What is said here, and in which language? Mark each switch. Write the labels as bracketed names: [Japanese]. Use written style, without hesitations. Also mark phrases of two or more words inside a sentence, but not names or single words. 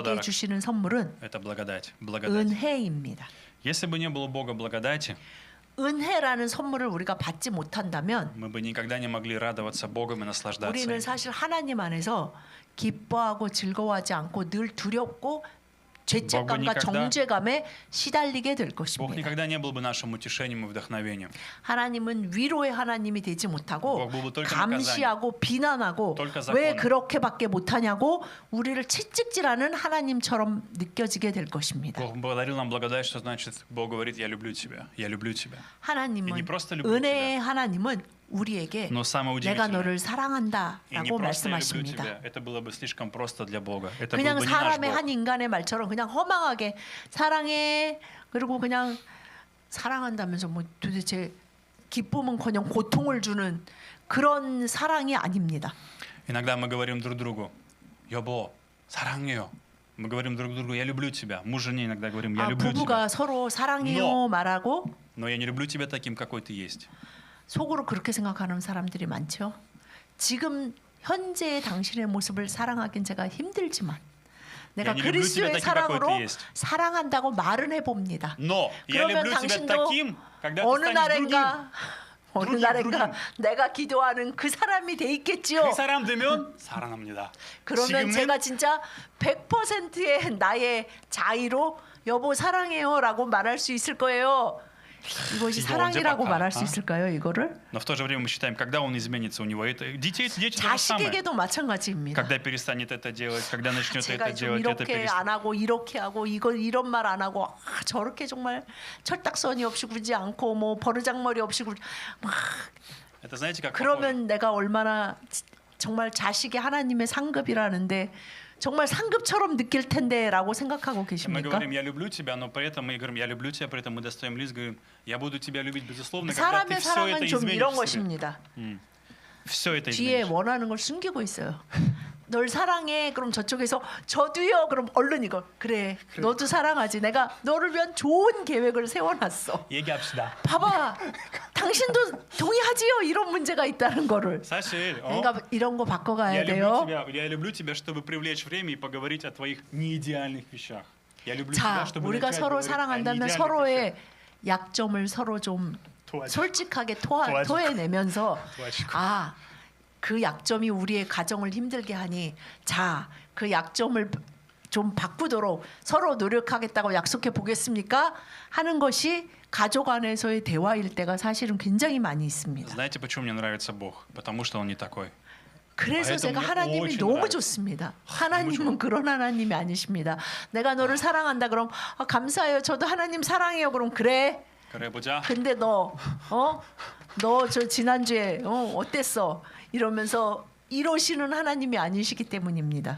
[Russian] подарок. [Korean] 주시는 선물은 [Russian] Это благодать. Благодать. [Korean] 은혜입니다. [Russian] Если бы не было Бога благодати, [Korean] 은혜라는 선물을 우리가 받지 못한다면 [Russian] мы бы никогда не могли радоваться Богом и наслаждаться [Korean] 우리는 [Russian] им. [Korean] 사실 하나님 안에서 기뻐하고 즐거워하지 않고 늘 두렵고 죄책감과 [Russian] никогда- [Korean] 정죄감에 시달리게 될 [Russian] Бог [Korean] 것입니다. [Russian] никогда не был бы нашим утешением и вдохновением. [Korean] 하나님은 위로의 하나님이 되지 못하고 [Russian] Бог был бы только [Korean] 감시하고 비난하고 [Russian] только [Korean] 왜 [Russian] законом. [Korean] 그렇게밖에 못하냐고 우리를 채찍질하는 하나님처럼 느껴지게 될 것입니다. [Russian] Бог подарил нам благодать, что значит, Бог говорит, я люблю тебя, я люблю тебя. [Korean] 하나님은 [Russian] И не просто люблю [Korean] 은혜의 하나님은 우리에게 [Russian] Но самое [Korean] 내가 [Russian] удивительное, [Korean] 너를 [Russian] и не [Korean] 사랑한다라고 [Russian] просто я люблю [Korean] 말씀하십니다. [Russian] тебя, это было бы слишком просто для Бога. Это был [Korean] 그냥 [Russian] бы не наш [Korean] 사람의 [Russian] Бог. [Korean] 한 인간의 말처럼 그냥 허망하게 사랑해 그리고 그냥 사랑한다면서 뭐 도대체 기쁨은커녕 고통을 주는 그런 사랑이 아닙니다. [Russian] Иногда мы говорим друг другу, [Korean] 여보, 사랑해요. [Russian] Мы говорим друг другу, я люблю тебя. Муж жене иногда говорим, я люблю тебя. [Korean] 부부가 서로 사랑해요 [Russian] Но. [Korean] 말하고 [Russian] Но я не люблю тебя таким, какой ты есть. [Korean] 속으로 그렇게 생각하는 사람들이 많죠. 지금 현재의 당신의 모습을 사랑하긴 제가 힘들지만 내가 [Russian] Я не люблю тебя [Korean] 그리스도의 [Russian] таким, какой [Korean] 사랑으로 [Russian] ты есть. [Korean] 사랑한다고 말은 해봅니다. [Russian] Но я [Korean] 그러면 [Russian] люблю тебя [Korean] 당신도 [Russian] таким, когда ты [Korean] 어느 [Russian] станешь другим. [Korean] 날인가 [Russian] другим. [Korean] 내가 기도하는 그 사람이 돼 있겠지요. 그 사람 되면 사랑합니다. 그러면 지금은 제가 진짜 100%의 나의 자의로 여보 사랑해요라고 말할 수 있을 거예요. 이것이 이거 사랑이라고 언제 말할 바꿔? 수 있을까요? 이거를 [Russian] Но в то же время мы считаем, когда он изменится у него. Это дети то же самое. [Korean] 자식에게도 마찬가지입니다. [Russian] Когда перестанет это делать, когда начнет [Korean] 제가 [Russian] это [Korean] 좀 [Russian] делать, это [Korean] 이렇게 [Russian] перестанет. [Korean] 안 하고 이렇게 하고 이런 말 안 하고 저렇게 정말 철딱서니 없이 굴지 않고 뭐 버르장머리 없이 굴 막 [Russian] Это знаете, как похоже? [Korean] 그러면 내가 얼마나 정말 자식이 하나님의 상급이라는데 정말 상급처럼 느낄 텐데라고 생각하고 [Russian] Мы [Korean] 계십니까? [Russian] говорим, я люблю тебя, но при этом мы говорим, я люблю тебя, при этом мы достаем лист, говорим, я буду тебя любить безусловно, когда ты [Korean] 사람의 [Russian] все это [Korean] 사랑은 좀 이런 [Russian] изменишь в себе. [Korean] 것입니다. [Russian] Все это [Korean] 뒤에 изменишь. 원하는 걸 숨기고 있어요. 널 사랑해. 그럼 저쪽에서 저도요. 그럼 얼른 이거 그래. 너도 사랑하지. 내가 너를 위한 좋은 계획을 세워놨어. 얘기합시다. 봐봐. 당신도 동의하지요. 이런 문제가 있다는 거를. 사실, 그러니까 이런 거 바꿔가야 돼요. [Russian] я люблю тебя, чтобы привлечь время и поговорить о твоих неидеальных вещах. Я люблю тебя, [Korean] 자, [Russian] чтобы [Korean] 우리가 [Russian] начать [Korean] 서로 [Russian] говорить о [Korean] 사랑한다면 [Russian] неидеальных [Korean] 서로의 [Russian] вещах. [Korean] 약점을 서로 좀 도와줘. 솔직하게 도와줘. 토해내면서 도와주고. 아, 그 약점이 우리의 가정을 힘들게 하니 자, 그 약점을 좀 바꾸도록 서로 노력하겠다고 약속해 보겠습니까? 하는 것이 가족 안에서의 대화일 때가 사실은 굉장히 많이 있습니다. [Russian] Знаете, почему мне нравится Бог? Потому что Он не такой. [Korean] 그래서 [Russian] поэтому [Korean] 제가 [Russian] мне [Korean] 하나님이 [Russian] очень [Korean] 너무 [Russian] нравится. [Korean] 좋습니다. 하나님은 그런 하나님이 아니십니다. 내가 너를 사랑한다 그럼 감사해요. 저도 하나님 사랑해요. 그럼 그래. 그래 보자. 근데 너 저 지난주에 어땠어? 이러면서 이러시는 하나님이 아니시기 때문입니다.